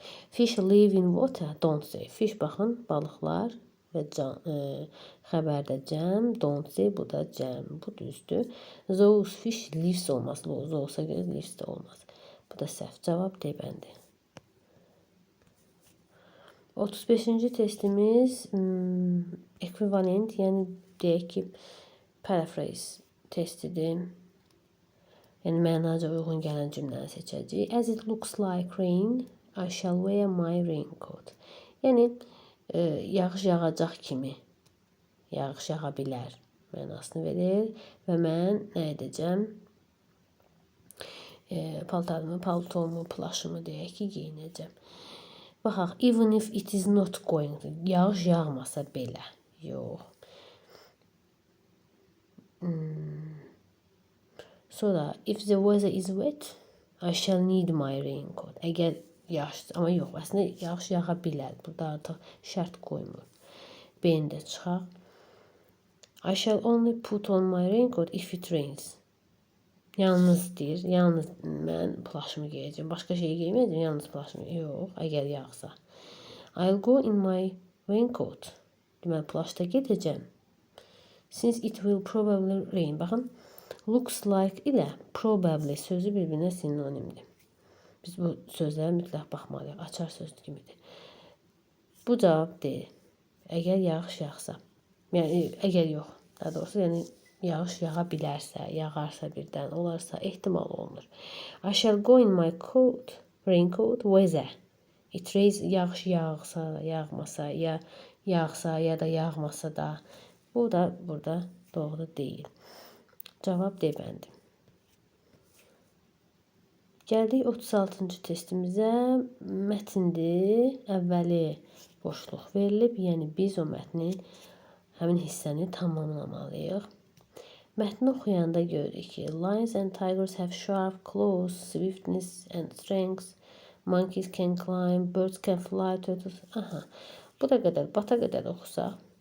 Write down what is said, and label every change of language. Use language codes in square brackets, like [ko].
[en] Fish live in water, don't say. [az] Fish baxın, balıqlar və xəbərdə cəm, don't say, bu da cəm. Bu düzdür. Those fish lives olmaz. Those olsa görə lives də olmaz. Bu da səhv. Cavab D bəndi. 35-ci testimiz ekvivalent, yəni deyək ki, paraphrase testidir. Yəni mənaca uyğun gələn cümləni seçəcəyik. [en] As it looks like rain, I shall wear my raincoat. [az] Yəni yağış yağacaq kimi, yağış yağa bilər mənasını verir və mən nə edəcəm? Paltomu, plaşımı deyək ki, geyinəcəm. [en] Baxaq, even if it is not going to, [az] yağış yağmasa belə. Yox. [en] Sonra, if the weather is wet, I shall need my raincoat. [az] Əgər yağış, amma yox, əslində yağış yağa bilər. Burada artıq şərt qoymur. B-ni də çıxaq. [en] I shall only put on my raincoat if it rains. [az] Yalnız deyir, yalnız mən plaşımı geyəcəm. Başqa şey geyməyəcəm, yalnız plaşımı. Yox, əgər yağsa. [en] I'll go in my raincoat. [az] Deməli, plaşda gedəcəm. [en] Since it will probably rain. [az] Baxın, looks like ilə probably sözü bir-birinə sinonimdir. Biz bu sözlərə mütləq baxmalıyıq. Açar söz kimidir. Bu cavab deyil. Əgər yağış yağsa. Yəni, əgər yox. Daha doğrusu, yəni yağış yağa bilərsə, yağarsa birdən, olarsa ehtimal olunur. [en] I shall go in my coat, raincoat, weather. It rains, [az] yağış yağsa, yağmasa, ya yağsa, ya da yağmasa da. Bu da burada doğru deyil. Cavab D bəndi. Gəldik 36-cı testimizə. Mətindir. Əvvəli boşluq verilib. Yəni biz o mətni, həmin hissəni tamamlamalıyıq. Mətni oxuyanda görürük ki, [en] lions and tigers have sharp claws, swiftness and strength. Monkeys can climb, birds can fly, turtles. Aha. [az] Bu da qədər, bata qədər oxusaq.